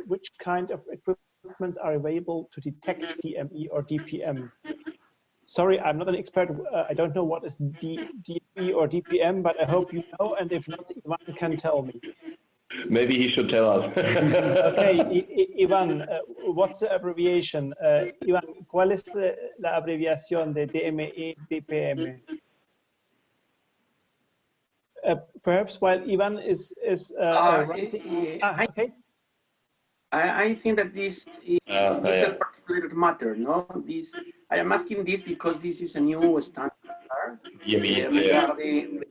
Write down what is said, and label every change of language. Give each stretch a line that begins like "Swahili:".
English: Which kind of equipment are available to detect DME or DPM? Sorry, I'm not an expert. I don't know what is DME or DPM, but I hope you know, and if not, Ivan can tell me. Maybe he should tell us. Okay, Ivan, what's the abbreviation?
Spanish: Ivan, ¿cuál es la abreviación de DME, DPM?
English: Perhaps while Ivan is writing. Okay. I think that this is a particular matter, no? I am asking this because this is a new standard regarding